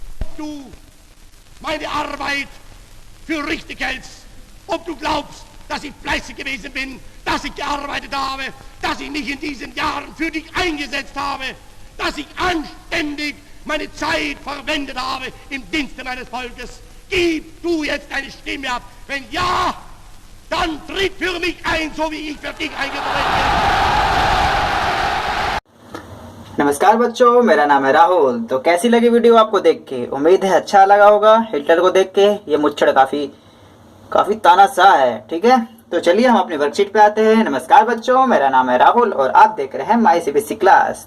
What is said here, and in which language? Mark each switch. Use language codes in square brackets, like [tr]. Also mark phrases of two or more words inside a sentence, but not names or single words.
[de] du meine Arbeit für richtig hältst, ob du glaubst, dass ich fleißig gewesen bin, dass ich gearbeitet habe, dass ich mich in diesen Jahren für dich eingesetzt habe, dass ich anständig meine Zeit verwendet habe im Dienste meines Volkes. Gib du jetzt deine Stimme ab. Wenn ja, dann tritt für mich ein, so wie ich für dich eingetreten bin. [hi] नमस्कार बच्चों, मेरा नाम है राहुल। तो कैसी लगी वीडियो आपको देख के? उम्मीद है अच्छा लगा होगा। हिटलर को देख के ये मुच्छड़ काफी तानाशाह है। ठीक है, तो चलिए हम अपनी वर्कशीट पे आते हैं। नमस्कार बच्चों, मेरा नाम है राहुल और आप देख रहे हैं माई सीबीएसई क्लास।